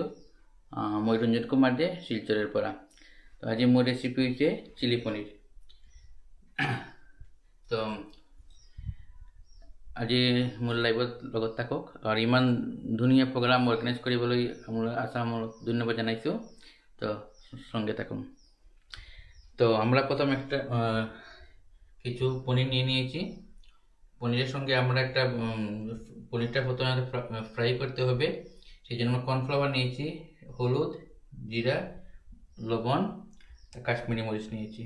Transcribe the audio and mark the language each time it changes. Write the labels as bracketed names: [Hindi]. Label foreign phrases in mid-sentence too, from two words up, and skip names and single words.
[Assamese] মই ৰঞ্জিত কুমাৰ দে শিলচৰৰ পৰা। তো আজি মোৰ ৰেচিপি হৈছে চিলি পনীৰ। তো আজি মোৰ লাইভত লগত থাকক আৰু ইমান ধুনীয়া [English] program organize [Assamese] কৰিবলৈ আমোল আছামক ধন্যবাদ জানাইছোঁ। [Bangla] তো সঙ্গে থাকুন। তো আমরা প্রথম একটা কিছু পনির নিয়ে নিয়েছি। পনিরের সঙ্গে আমরা একটা পনিরটা প্রথমে ফ্রাই করতে হবে। সেই জন্য কর্নফ্লাওয়ার নিয়েছি, হলুদ, জিরা, লবণ, কাশ্মীরি মরিচ নিয়েছি।